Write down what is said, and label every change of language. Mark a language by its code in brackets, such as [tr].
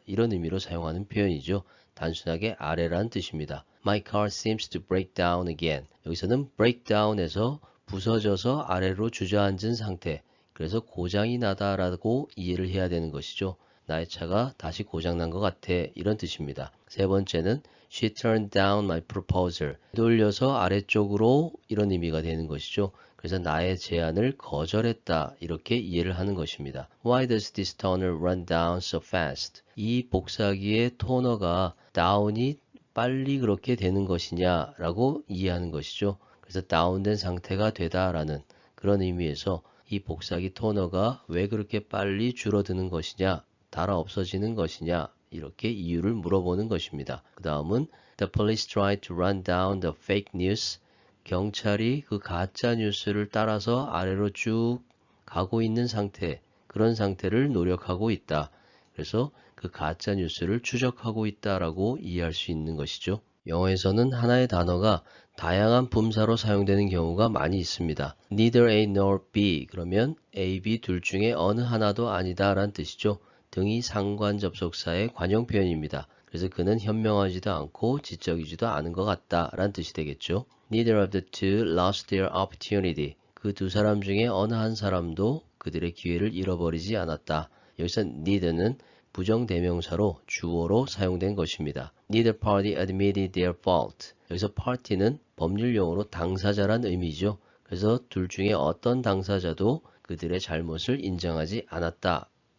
[ko] 이런 의미로 사용하는 표현이죠. 단순하게 아래란 뜻입니다. [en] My car seems to break down again. [ko] 여기서는 break down에서 부서져서 아래로 주저앉은 상태. 그래서 고장이 나다라고 이해를 해야 되는 것이죠. 나의 차가 다시 고장난 것 같아. 이런 뜻입니다. 세 번째는 [en] She turned down my proposal. [ko] 돌려서 아래쪽으로 이런 의미가 되는 것이죠. 그래서 나의 제안을 거절했다. 이렇게 이해를 하는 것입니다. [en] Why does this toner run down so fast? [ko] 이 복사기의 토너가 다운이 빨리 그렇게 되는 것이냐 라고 이해하는 것이죠. 그래서 다운된 상태가 되다라는 그런 의미에서 이 복사기 토너가 왜 그렇게 빨리 줄어드는 것이냐, 달아 없어지는 것이냐 이렇게 이유를 물어보는 것입니다. 그 다음은 [en] The police tried to run down the fake news. [ko] 경찰이 그 가짜 뉴스를 따라서 아래로 쭉 가고 있는 상태, 그런 상태를 노력하고 있다. 그래서 그 가짜 뉴스를 추적하고 있다라고 이해할 수 있는 것이죠. 영어에서는 하나의 단어가 다양한 분사로 사용되는 경우가 많이 있습니다. [en] Neither A nor B [ko] 그러면 A, B 둘 중에 어느 하나도 아니다 라는 뜻이죠. 등이 상관 접속사의 관용 표현입니다. 그래서 그는 현명하지도 않고 지적이지도 않은 것 같다 라는 뜻이 되겠죠. [en] Neither of the two lost their opportunity. [ko] 그 두 사람 중에 어느 한 사람도 그들의 기회를 잃어버리지 않았다. 여기서 neither는 부정대명사로 주어로 사용된 것입니다. [en] Neither party admitted their fault. [ko] 여기서 party는 법률용어로 당사자란 의미죠. 그래서 둘 중에 어떤 당사자도 그들의 잘못을 인정하지 않았다.